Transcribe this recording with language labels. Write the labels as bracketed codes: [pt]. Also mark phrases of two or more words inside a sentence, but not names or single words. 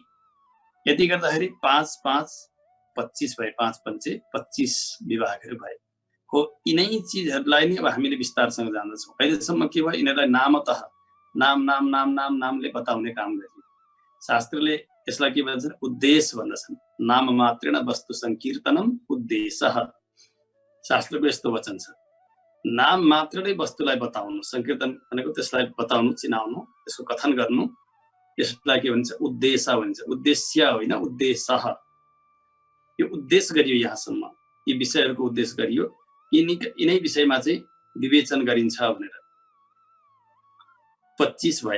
[ne] यति गर्दाखेरि 5 5 25 भए, 5 पंचे 25 विभागहरू भए। हो यिनै चिजहरूलाई नै अब हामीले विस्तारसँग जान्दछौँ। अहिलेसम्म के भयो, यिनीहरूलाई नामतः नाम नाम नाम नाम नामले बताउने काम गरियो। शास्त्रले यसलाई के भन्छन्, उद्देश्य भन्दछन्। [sa] नाम मात्रेण वस्तु संकीर्तनम उद्देश्यः। [ne] शास्त्रको यस्तो वचन छ, नाम मात्रले वस्तुलाई बताउनु, संकीर्तन भनेको त्यसलाई बताउनु, चिनाउनु, त्यसको कथन गर्नु, यसलाई के भन्छ, उद्देश्य भन्छ। उद्देश्य होइन, उद्देश्यः। यो उद्देश्य गरियो, यहाँसम्म यी विषयहरूको उद्देश्य गरियो, यिनै विषयमा चाहिँ विवेचन गरिन्छ भनेर 25 भए।